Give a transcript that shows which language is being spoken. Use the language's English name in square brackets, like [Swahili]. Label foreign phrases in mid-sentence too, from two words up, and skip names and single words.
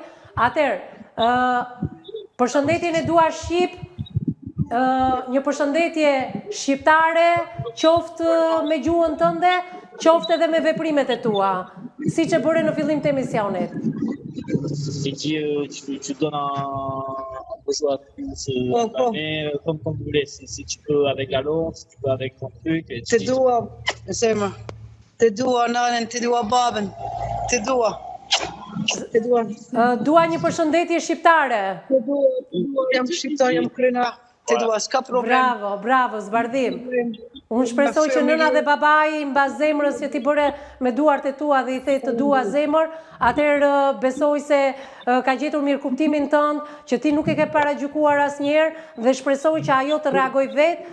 [Albanian] Atëherë, përshëndetjen e dua shqip, një përshëndetje shqiptare qoftë me gjuhën tënde, qoftë edhe me veprimet e tua, si që bëre në fillim të emisionit. [French] Et tu donnes un besoin plus mais comme tu voulais, si tu peux avec la langue, si tu peux avec ton truc. [Albanian] Të dua, Sema. Të dua nanën, të dua babën. Të dua. Të dua. Dua një përshëndetje shqiptare. Të dua, jam shqiptar, jam krenar. Të dua, s'ka problem. Bravo, zbardhim. Unë shpresoj që nëna dhe babai mbas zemrës që ti bëre me duart e tua dhe i the të dua zemër, atëherë besoj se ka gjetur mirë kuptimin tënd, që ti nuk e ke paragjykuar asnjëherë dhe shpresoj që ajo të reagojë vetë.